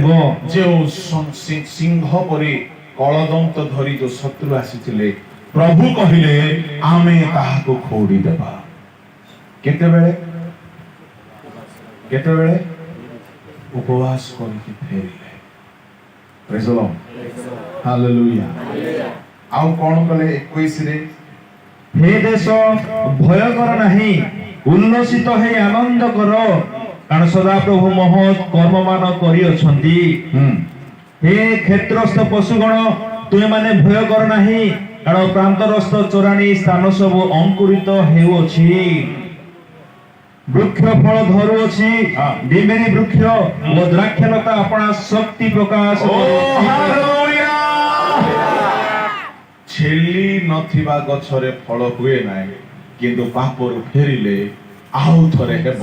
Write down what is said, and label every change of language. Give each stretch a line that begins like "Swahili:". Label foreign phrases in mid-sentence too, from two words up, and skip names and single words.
Odia: ଯେଉଁ ସିଂହ ପରି କଳଦନ୍ତ ଧରି ଯୋଉ ଶତ୍ରୁ ଆସିଥିଲେ, ପ୍ରଭୁ କହିଲେ ଆମେ ତାହାକୁ ଖୋଡ଼ି ଦେବା। କେତେବେଳେ? ଉପବାସ କରିକି ଫେରିଲେ।
English: Praise the Lord. Hallelujah.
Odia: ଆଉ କଣ କଲେ? 21ରେ, ହେ ଦେଶ ଭୟ କର ନାହିଁ, ଉଲ୍ଲସିତ ହେ ଆନନ୍ଦ କର, କାରଣ ସଦା ପ୍ରଭୁ ମହତ୍ କର୍ମ ମାନ କରିଅଛନ୍ତି। ହେ କ୍ଷେତ୍ରସ୍ଥ ପଶୁଗଣ, ତୁମେ ମାନେ ଭୟ କର ନାହିଁ, କାରଣ ପ୍ରାନ୍ତରସ୍ଥ ଚୋରାଣୀ ସ୍ଥାନ ସବୁ ଅଙ୍କୁରିତ ହେଉଅଛି, ବୃକ୍ଷ ଫଳ ଧରୁଅଛି, ଡିମିରି ବୃକ୍ଷ ଓ ଦ୍ରାକ୍ଷଲତା ଆପଣା ଶକ୍ତି ପ୍ରକାଶ ଓ କରୁଅଛି। ହାଲେଲୁୟା। ଛେଲି ନଥିବା ଗଛରେ ଫଳ ହୁଏ ନାହିଁ, କିନ୍ତୁ ପାପରୁ ଫେରିଲେ ଆଉ ଥରେ ହେବ।